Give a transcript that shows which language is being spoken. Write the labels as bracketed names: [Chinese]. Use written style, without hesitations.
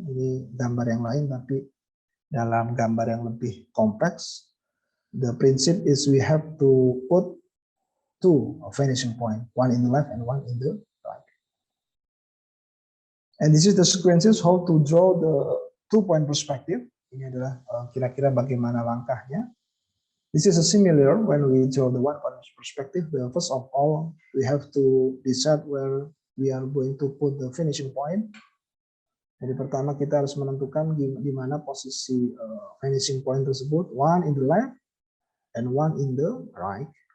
[Indonesian] Ini gambar yang lain, tapi dalam gambar yang lebih kompleks. [English] The principle is we have to put two vanishing point, one in the left and one in the right. And this is the sequences how to draw the two-point perspective. [Indonesian] Ini adalah kira-kira bagaimana langkahnya. [English] This is a similar when we draw the one-point perspective. First of all, we have to decide where we are going to put the finishing point. [Indonesian] Jadi pertama kita harus menentukan di mana posisi finishing point tersebut, [English] one in the left and one in the right.